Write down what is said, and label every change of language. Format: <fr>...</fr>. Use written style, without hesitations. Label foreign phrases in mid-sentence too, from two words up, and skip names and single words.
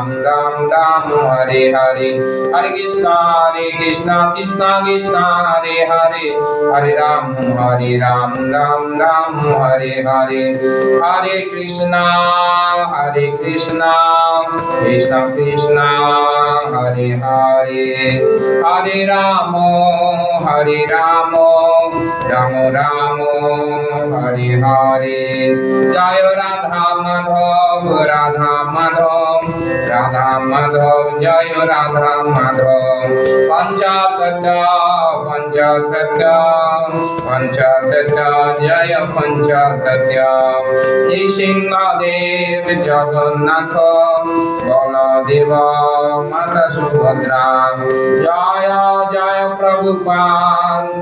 <sa>রাম হরে হরে হরে কৃষ্ণ কৃষ্ণ কৃষ্ণ হরে হরে হরে রাম রাম রাম হরে হরে হরে কৃষ্ণ কৃষ্ণ কৃষ্ণ হরে হরে হরে রাম রাম রাম হরে হরে জয় রাধা মাধব</sa> <bn>জয় রাধা মাধব পঞ্চতত্ত্ব জয় পঞ্চতত্ত্ব শ্রী সিংহদেব জগন্নাথ বলদেব মাতা সুভদ্রা জয় জয় প্রভুপাদ</bn>